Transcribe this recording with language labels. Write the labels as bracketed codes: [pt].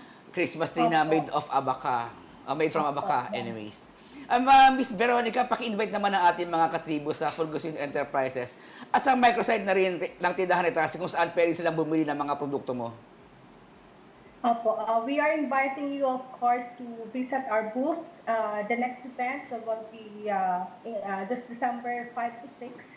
[en] Christmas tree na made of abaka. Made from abaka, anyways. [tl] Miss Veronica, paki-invite naman ang ating mga katribo sa Fulgosino Enterprises at sa microsite na rin ng tindahan ni Tarsi kung saan pwede silang bumili ng mga produkto mo. [en] Opo, we are inviting you, of course, to visit our booth. The next event will be this December 5 to 6.